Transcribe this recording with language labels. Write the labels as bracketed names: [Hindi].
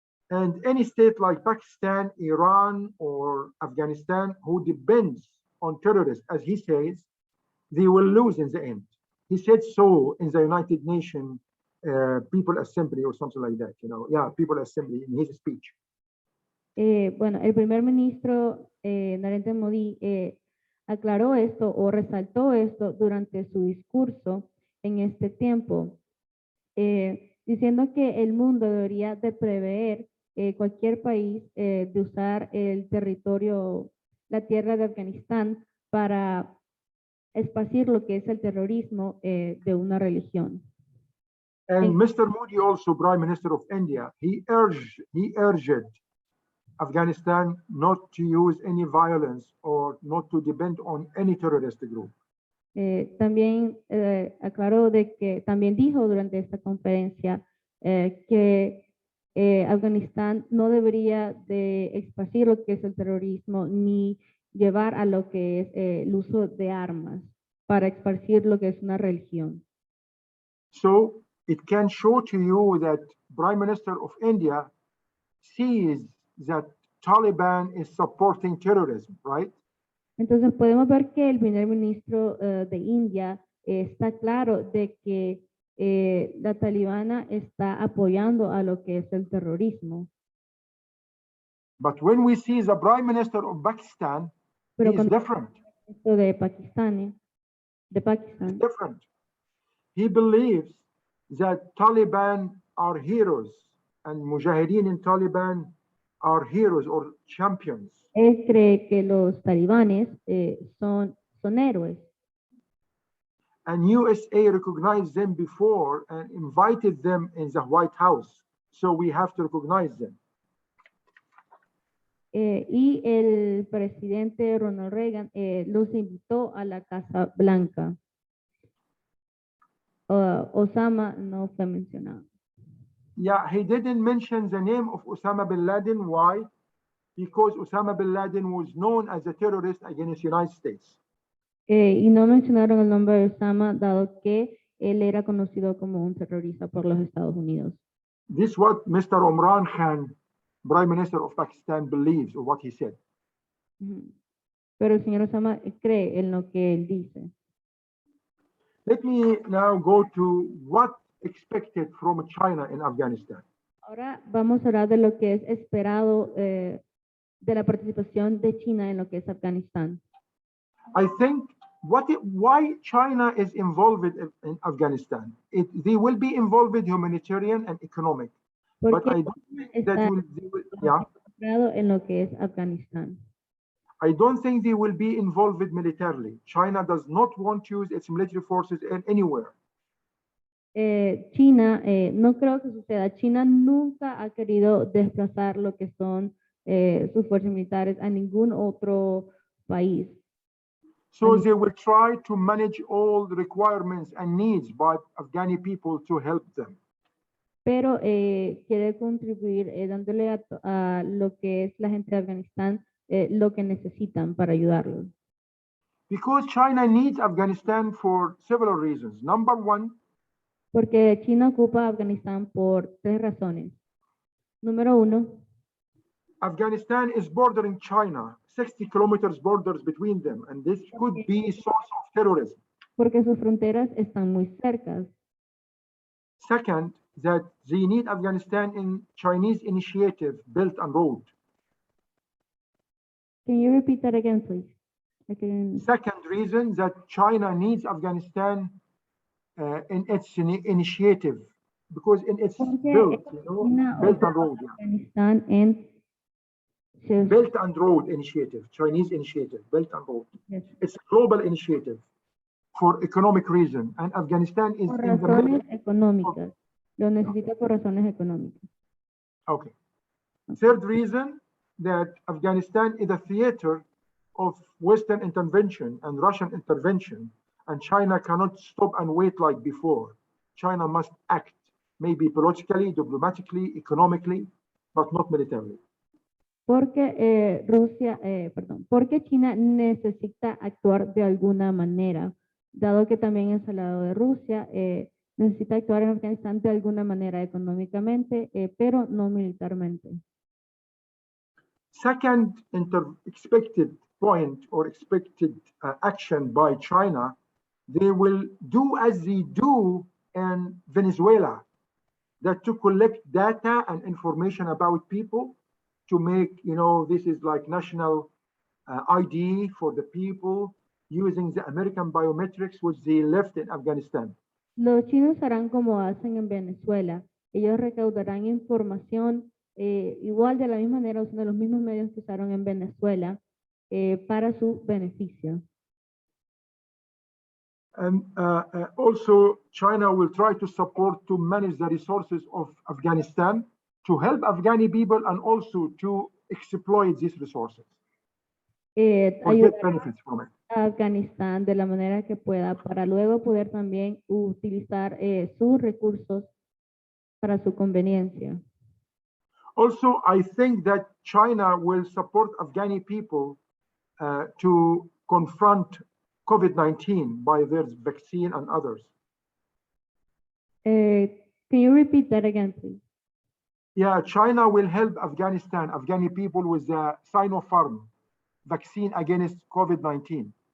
[English] And any state like Pakistan, Iran, or Afghanistan who depends on terrorists, as he says, they will lose in the end. He said so in the United Nations People Assembly or something like that, People Assembly in his speech. [Spanish] Bueno, el primer ministro Narendra Modi aclaró esto o resaltó esto durante su discurso en este tiempo, diciendo que el mundo debería de prever cualquier país de usar el territorio, la tierra de Afganistán para esparcir lo que es el terrorismo de una religión. [English] And Mr. Modi, also Prime Minister of India, he urged Afghanistan not to use any violence or not to depend on any terrorist group. [Spanish] También aclaró de que, también dijo durante esta conferencia que Afganistán no debería de esparcir lo que es el terrorismo ni llevar a lo que es el uso de armas para esparcir lo que es una religión. [English] So it can show to you that Prime Minister of India sees that Taliban is supporting terrorism, right? [Spanish] Entonces podemos ver que el primer ministro de India está claro de que la talibana está apoyando a lo que es el terrorismo. [English] But when we see the Prime Minister of Pakistan, he [Spanish] Pero [English] is [Spanish] cuando [English] different. [Spanish] esto de Pakistán, [English] Different. He believes that Taliban are heroes and Mujahideen in Taliban are heroes or champions. [Spanish] él cree que los talibanes son héroes. [English] And USA recognized them before and invited them in the White House. So we have to recognize them. [Spanish] Y el presidente Ronald Reagan los invitó a la Casa Blanca. Osama no fue mencionado. [English] Yeah, he didn't mention the name of Osama bin Laden. Why? Because Osama bin Laden was known as a terrorist against the United States. [Spanish] Y no mencionaron el nombre de Osama, dado que él era conocido como un terrorista por los Estados Unidos. [English] This is what Mr. Imran Khan, Prime Minister of Pakistan, believes or what he said. [Spanish] Pero el señor Osama cree en lo que él dice. [English] Let me now go to what expected from China in Afghanistan. [Spanish] Ahora vamos a hablar de lo que es esperado de la participación de China en lo que es Afganistán. [English] I think why China is involved in Afghanistan. They will be involved with humanitarian and economic. But I don't think that yeah. [Spanish] En lo que es Afganistán. [English] I don't think they will be involved militarily. China does not want to use its military forces anywhere. [Spanish] China, no creo que suceda. China nunca ha querido desplazar lo que son sus fuerzas militares a ningún otro país. [English] So they will try to manage all the requirements and needs by Afghani people to help them. [Spanish] Pero quiere contribuir dándole a lo que es la gente de Afganistán lo que necesitan para ayudarlos. [English] Because China needs Afghanistan for several reasons. Number one, [Spanish] porque China ocupa Afganistán por 3 razones. Número 1. [English] Afghanistan is bordering China, 60 kilometers borders between them, and this could be a source of terrorism. [Spanish] Porque sus fronteras están muy cercas. [English] Second, that they need Afghanistan in Chinese initiative, Belt and Road. Can you repeat that again, please? Second reason that China needs Afghanistan in its initiative, because in its belt, Belt and Road. Afghanistan and Belt and Road Initiative, Chinese initiative, Belt and Road. Yes. It's a global initiative for economic reason, and Afghanistan is [Spanish] por [English] in the middle. [Spanish] razones económicas. Lo necesita por razones económicas. [English] Okay. Third reason that Afghanistan is a theater of Western intervention and Russian intervention, and China cannot stop and wait like before. China must act, maybe politically, diplomatically, economically, but not militarily. [Spanish] Porque porque China necesita actuar de alguna manera, dado que también es al lado de Rusia, necesita actuar en Afganistán de alguna manera económicamente, pero no militarmente. [English] Second expected point or expected action by China, they will do as they do in Venezuela, that to collect data and information about people to make, this is like national ID for the people using the American biometrics which they left in Afghanistan. [Spanish] Los chinos harán como hacen en Venezuela. Ellos recaudarán información igual de la misma manera usando los mismos medios que usaron en Venezuela para su beneficio. [English] And also China will try to support to manage the resources of Afghanistan to help Afghani people and also to exploit these resources. or [Spanish] ayudar [English] get benefits from it. [Spanish] a Afganistán de la manera que pueda para luego poder también utilizar sus recursos para su conveniencia. [English] Also, I think that China will support Afghani people to confront COVID-19 by their vaccine and others. Can you repeat that again, please? Yeah, China will help Afghani people with the Sinopharm vaccine against COVID-19.